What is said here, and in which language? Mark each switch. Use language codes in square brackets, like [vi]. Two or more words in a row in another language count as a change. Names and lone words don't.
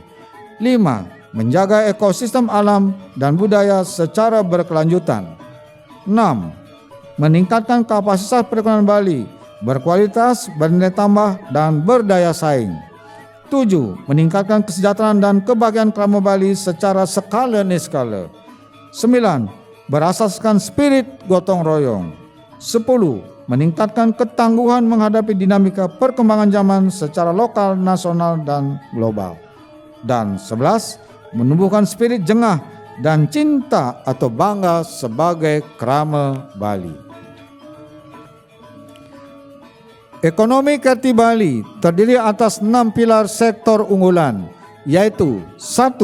[id] 5. Menjaga ekosistem alam dan budaya secara berkelanjutan. 6. Meningkatkan kapasitas perekonomian Bali berkualitas, bernilai tambah, dan berdaya saing. 7. Meningkatkan kesejahteraan dan kebahagiaan Krama Bali secara skala niskala. 9. Berasaskan spirit gotong royong. 10. Meningkatkan ketangguhan menghadapi dinamika perkembangan zaman secara lokal, nasional, dan global. Dan 11. Menumbuhkan spirit jengah dan cinta atau bangga sebagai Krama Bali. Ekonomi Kerti Bali terdiri atas 6 pilar sektor unggulan, yaitu 1.